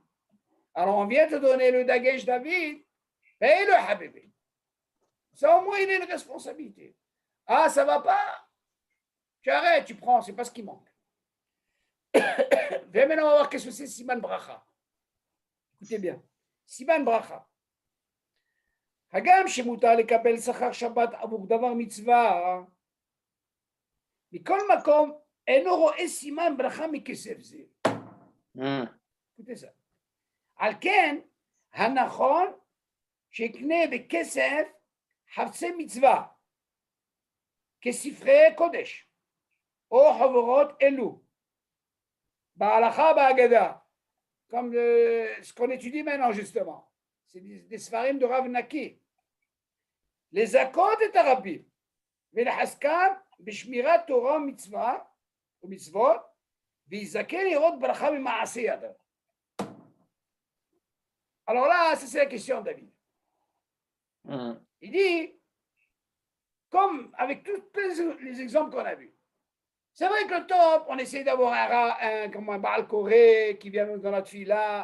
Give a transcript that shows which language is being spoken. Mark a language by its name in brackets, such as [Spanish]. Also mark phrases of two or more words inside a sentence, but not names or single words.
[French] Alors, on vient te donner le dagage, David. Paye le Habibi. Ça, au moins, il a une responsabilité. Ah, ça ne va pas? Tu arrêtes, tu prends, c'est pas ce qui manque. Viens maintenant, on va voir qu'est-ce que c'est [Hebrew] סימן ברכה. [French] Écoutez bien. [Hebrew] סימן ברכה. הגם שמותר לקבל שכר שבת עבור דבר מצווה, מכל מקום אינו רואה סימן ברכה מכסף זה. [French] écoutez ça. [Hebrew] על כן, הנכון שיקנה בכסף חפצי מצווה. כספרי קודש, או חברות אלו, בהלכה בהגדה, [French] comme ce qu'on étudie maintenant justement, c'est des ספרים de Rav Naki, [Hebrew] לזכות את הרבים, ולחזקם בשמירת תורה ומצווה, ומצוות, ויזכה לראות ברכה ממעשה ידיו. [French] Alors là, c'est la question, David. Il dit, comme avec tous les exemples qu'on a vus. C'est vrai que le top, on essaie d'avoir un [Hebrew] בעל קורא [French] qui vient dans notre fila.